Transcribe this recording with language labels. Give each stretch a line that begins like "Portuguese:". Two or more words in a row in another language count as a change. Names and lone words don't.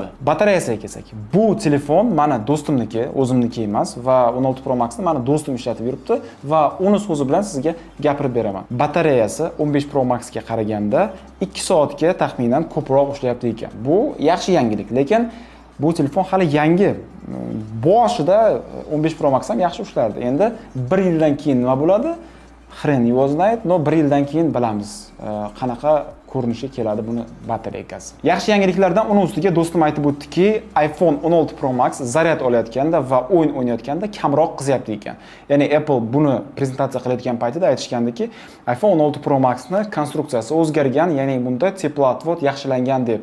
Uzbek: Batareyasiga kelsak, bu telefon meni do'stimniki, o'zimniki emas va 16 Pro Maxni meni do'stim ishlatib yuribdi va uni so'zi bilan sizga gapirib beraman. Batareyasi 15 Pro Maxga qaraganda 2 soatga taxminan ko'proq ishlayapti ekan. Bu yaxshi yangilik, lekin bu telefon hali yangi. Boshida 15 Pro Max ham yaxshi ishlardi. Endi 1 yildan keyin nima bo'ladi?
Russian: Хрен его знает,
Uzbek: но 1 yildan keyin bilamiz qanaqa ko'rinishi keladi buni batareykasi. Yaxshi yangiliklardan uni ustiga do'stim aytib o'tdiki, iPhone 16 Pro Max zaryad olayotganda va o'yin o'ynayotganda kamroq qizyapti ekan. Ya'ni Apple buni prezentatsiya qilayotgan paytida aytishgandiki, iPhone 16 Pro Max ning konstruksiyasi o'zgargan, ya'ni bunda teplootvod yaxshilangan deb.